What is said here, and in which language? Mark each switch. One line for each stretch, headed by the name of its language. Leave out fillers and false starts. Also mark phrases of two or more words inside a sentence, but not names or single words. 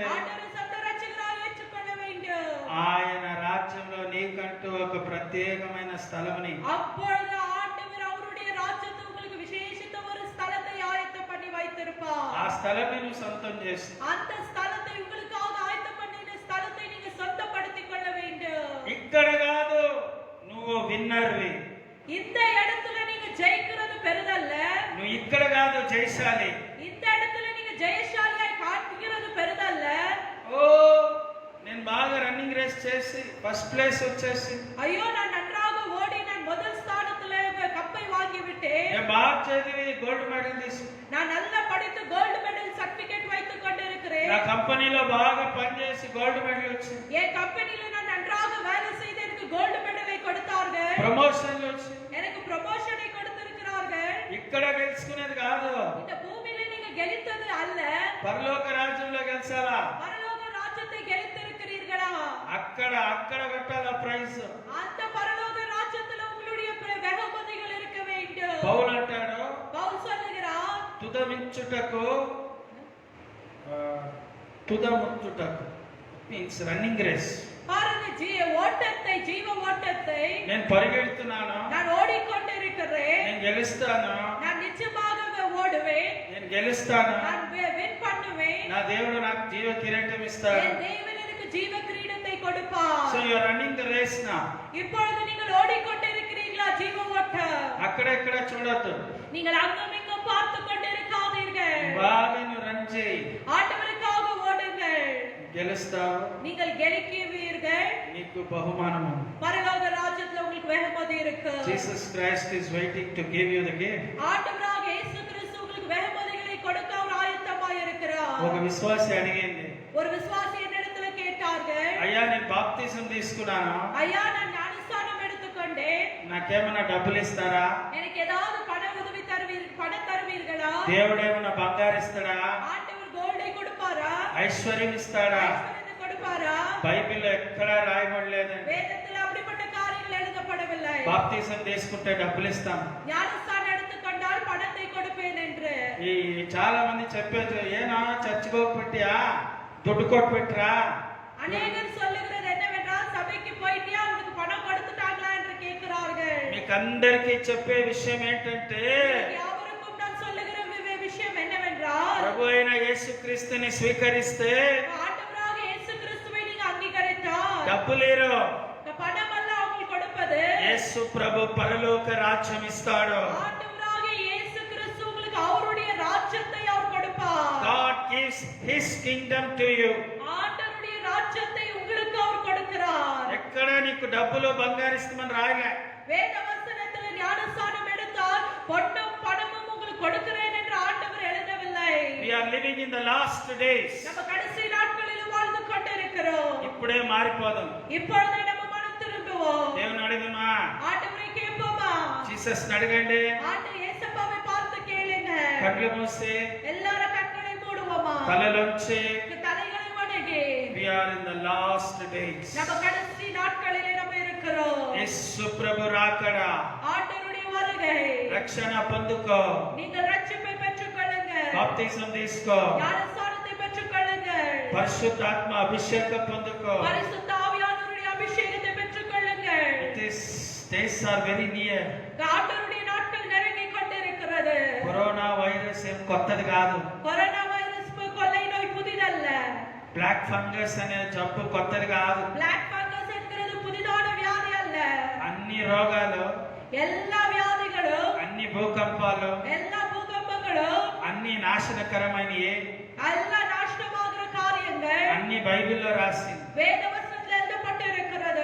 Tamil: ஆண்டவரை சொந்த ரட்சகராய் ஏற்றுக்கொள்ள வேண்டும்.
Telugu: ఆయన రాజ్యంలో నీకంటూ ఒక ప్రత్యేకమైన స్థలముని,
Tamil: அப்பொழுது ஆண்டவர் அவருடைய ராஜ்யத்தை உங்களுக்கு விசேஷித்த ஒரு ஸ்தலத்தை ஆயத்தம் பண்ணி வைத்திருப்பார்.
Telugu: ఆ స్థలాన్ని నువ్వు సొంతం చేసి
Tamil: அந்த ஸ்தலத்தை உங்களுக்காக ஆயத்தம் பண்ணின ஸ்தலத்தை நீங்க சொந்தப்படுத்திக் கொள்ள வேண்டும்.
Telugu: ఇక్కడ కాదు, నువ్వు విన్నర్వి.
Tamil: இந்த இடத்துல நீங்க ஜெயிக்கிறது பெரிதல்ல.
Telugu: నువ్వు ఇక్కడ కాదు, జయశాలి.
Tamil: இந்த இடத்துல நீங்க ஜெயசாலியாய் காட்டுகிறது பெரிதல்ல.
Telugu: ఓ నేను బాగా
English: running race
Telugu: చేసి
English: first place
Telugu: వచ్చేసి,
Tamil: ஐயோ, நான் நன்றாக ஓடி நான் முதல் ஸ்தானத்துல கப்பை வாங்கி விட்டேன்.
Telugu: నేను బాగా చదివి
English: gold medal
Telugu: తీసి,
Tamil: நான் நல்லா படித்து
English: gold medal certificate
Tamil: வைத்துக் கொண்டிருக்கிறேன்.
Telugu: నా కంపెనీలో బాగా పనిచేసి
English: gold medal
Telugu: వచ్చింది.
Tamil: என் கம்பெனில நான் நன்றாக வேலை செய்து எனக்கு
English: gold medal
Tamil: கொடுத்தார்கள்.
Telugu: ప్రమోషన్లు వచ్చి,
Tamil: எனக்கு ப்ரமோஷனை கொடுத்திருக்கிறார்கள்.
Telugu: ఇక్కడ గెలుచుకునేది కాదు,
Tamil: இந்த பூமியில நீங்க கெளித்தது அல்ல,
Telugu: పరలోక రాజ్యంలో గెలిచాలా?
Tamil: பரலோக ராஜ்யத்தை கெளித்திருக்கிறீர்களா?
Telugu: అక్కడ కొట్టాల ప్రైజ్.
Tamil: அந்த பரலோக ராஜ்யத்துல உங்களுடைய வெகுமதிகள் இருக்க வேண்டும்.
Telugu: పౌలు అంటాడు,
Tamil: பவுல் சொல்லுகிறார்,
Telugu: తుదమించుటకు తుదముట్టుటకు
English: means running race.
Tamil: பாருங்க, ஜீவ ஓட்டத்தை
Telugu: నేను పరిగెడుతున్నాను,
Tamil: நான் ஓடிக்கொண்டிருக்கிறேன்.
Telugu: నేను గెలుస్తాను.
Tamil: நான் நிச்சயமாக போடுவேன்,
Telugu: నేను గెలుస్తాను,
Tamil: நான் வின் பண்ணுவேன்,
Telugu: నా దేవుడు నాకు జీవ కిరీటం ఇస్తాడు.
Tamil: என் தேவன் எனக்கு ஜீவ கிரீடத்தை கொடுப்பார்.
English: So you are running the race na.
Tamil: இப்பொழுது நீங்கள் ஓடிக்கொண்டிருக்கிறீர்களா ஜீவ ஓட்டம்?
Telugu: అక్కడెక్కడ చూడొద్దు,
Tamil: நீங்கள் அங்கும் இங்கும் பார்த்து கொண்டிருக்காதீர்கள்.
Telugu: బాగా నువ్వు రన్ చేయి,
Tamil: ஆண்டவருக்காக ஓடுங்கள்,
Telugu: గెలుస్తావు,
Tamil: நீங்கள் கெலிக்குவீர்கள்,
Telugu: నీకు బహుమానం ఉంది.
Tamil: பரலோக ராஜ்யத்துல உங்களுக்கு வெகுமதி இருக்கு.
English: Jesus Christ is waiting to give you the gift.
Tamil: ஆண்டவராக இயேசு கிறிஸ்து உங்களுக்கு வெகுமதிகளை கொடுக்க அவர் ஆயத்தமாய் இருக்கிறார்.
Telugu: ఒక విశ్వాసి అడిగింది,
Tamil: ஒரு விசுவாசி என்னிடத்துல கேட்டார்கள்,
Telugu: అయ్యా నేను బాప్తిజం తీసుకున్నాను,
Tamil: ஐயா நான் ஞானஸ்நானம் எடுத்துக்கொண்டேன்,
Telugu: నాకేమన్నా డబ్బులు ఇస్తారా,
Tamil: எனக்கு ஏதாவது பணம் தருவீர்களா,
Telugu: దేవుడు ఏమన్నా బంగారు ఇస్తాడా,
Tamil: ஆண்டவர் கோல்டை கொடுப்பாரா,
Telugu: ఐశ్వర్యం ఇస్తాడా?
Tamil: ஐஸ்வர்யத்தை கொடுப்பாரா?
Telugu: బైబిల్లో ఎక్కడా రాయబడలేదండి.
Tamil: வேதத்தில் அப்படிப்பட்ட காரியங்கள் எழுதப்படவில்லை.
Telugu: బాప్తిజం తీసుకుంటే డబ్బులు ఇస్తాం.
Tamil: ஞானஸ்நானம் எடுத்துக்கொண்டால் பணத்தை கொடுப்பேன் என்று
Telugu: ఈ చాలా మంది చెప్పేది, ఏనా చర్చి పెట్టియా దుడ్డు కొట్టు పెట్టరా.
Tamil: அநேகர் சொல்லுகிறது என்னவென்றால், சபைக்கு போயிட்டியா உனக்கு பணம் கொடுத்துட்டாங்களா என்று கேட்கிறார்கள்.
Telugu: మీకు అందరికీ చెప్పే విషయం ఏంటంటే,
Tamil: யாவருக்கும் நான் சொல்லுகிற விஷயம் என்னவென்றால்,
Telugu: ప్రభు అయిన యేసుక్రీస్తుని స్వీకరిస్తే
Tamil: ஆண்டவராக இயேசு கிறிஸ்துவை நீங்க அங்கீகரித்தால்
Telugu: డబ్బులేరు,
Tamil: பணம் அல்ல அவங்களுக்கு கொடுப்பது,
Telugu: యేసు ప్రభు పరలోక రాజ్యం ఇస్తాడు.
Tamil: ஆண்டவராக இயேசு கிறிஸ்து உங்களுக்கு அவருடைய ராஜ்யத்தை அவர் கொடுப்பார்.
English: God gives his kingdom to you.
Tamil: ஆண்டவருடைய ராஜ்யத்தை உங்களுக்கு அவர் கொடுக்கிறார்.
Telugu: ఎక్కడ నీకు డబ్బులు బంగారు ఇస్తామని రాయలే.
Tamil: வேத வசனத்தில் ஞானஸ்நானம் எடுத்தால் பொன்னும் பணமும் உங்களுக்கு கொடுக்கிறேன் என்று ஆண்டவர் எழுதவில்லை.
English: We are living in the last days.
Tamil: நம்ம கடைசி நாட்களில் வாழ்ந்து கொண்டிருக்கிறோம்.
Telugu: ఇప్పుడే మారిపోదాం.
Tamil: இப்பொழுது நம்ம மனம் திரும்புவோம்.
Telugu: దేవుని అడుగుమా,
Tamil: ஆண்டவரை கேட்போமா?
Telugu: జీసస్ అడగండి.
Tamil: ஆண்டவர் இயேசுவை பார்த்து கேளுங்க.
Telugu: కళ్ళు మూసి
Tamil: எல்லாரும் கண்களை மூடுவோமா?
Telugu: తలలోంచి
Tamil: தலைகளை வணங்கி,
English: we are in the last days.
Tamil: நம்ம கடைசி நாட்களிலே நம்ம இருக்கிறோம்.
Telugu: యేసు ప్రభు రాకడ,
Tamil: ஆண்டவருடைய வருகை.
Telugu: రక్షణ పొందుకో,
Tamil: நீங்கள் ரட்சிப்பை பெற்றுக்கொள்ளுங்க,
Telugu: బాప్తిజం తీసుకో,
Tamil: ஞானஸ்நானத்தை பெற்றுக்கொள்ளுங்கள்,
Telugu: పరిశుద్ధాత్మ అభిషేకం పొందుకో.
Tamil: பரிசுத்த ஆவியானவருடைய அபிஷேகத்தை பெற்றுக்கொள்ளுங்கள்.
English: These days are very near.
Tamil: ஆண்டவருடைய நாட்கள் நெருங்கி கொண்டிருக்கிறது.
Telugu: కరోనా వైరస్ ఏం కొత్తది కాదు.
Tamil: கொரோனா வைரஸ் கொள்ளை நோய் புதிதல்ல.
English: black fungus
Telugu: అనే జబ్బు కొత్తది కాదు.
English: black fungus
Tamil: என்கிறது புதிதான வியாதி அல்ல.
Telugu: అన్ని రోగాలు,
Tamil: எல்லா வியாதிகளும்,
Telugu: అన్ని భూకంపాలు,
Tamil: எல்லா பூகம்பங்களும்,
Telugu: అన్ని నాశనకరమైనవి,
Tamil: எல்லா நாசமாகிற காரியங்கள்
Telugu: అన్ని బైబిల్లో రాసింది.
Tamil: வேத வசனத்தில் எழுதப்பட்டிருக்கிறது.